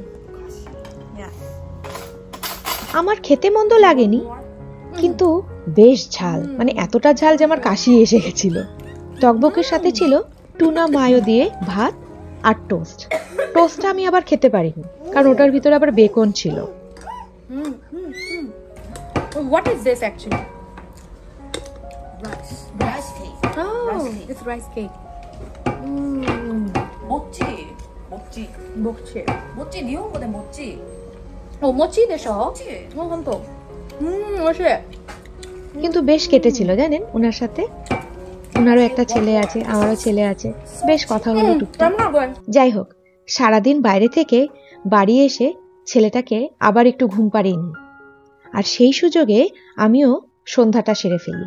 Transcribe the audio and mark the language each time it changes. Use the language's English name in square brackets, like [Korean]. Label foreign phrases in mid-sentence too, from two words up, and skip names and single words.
[Bangla] আমার খেতে মন্দ লাগেনি, কিন্তু বেশ ঝাল, মানে এতটা ঝাল যে আমার কাশি এসে গেছিল। তকবকির সাথে ছিল [English] tuna mayo [Bangla] দিয়ে ভাত আর টোস্ট। টোস্টটা আমি আবার খেতে পারিনি, কারণ ওটার ভিতরে আবার বেকন ছিল। [English] What is this actually? Rice cake. Oh, Rice cake. it's rice cake. [Korean] 모찌. 모찌. 먹지. 모찌 일본어대 모찌. [Bangla] 모찌 দেশ? [Korean] 모찌. 한번. 맛있어. [Bangla] কিন্তু বেশ কেটেছিল জানেন ওনার সাথে। ওনারও একটা ছেলে আছে, আমারও ছেলে আছে, বেশ কথা হলো টুকটাক। যাই হোক, সারাদিন বাইরে থেকে বাড়ি এসে ছেলেটাকে আবার একটু ঘুম পাড়িয়ে নিই, আর সেই সুযোগে আমিও সন্ধ্যাটা সেরে ফেলি।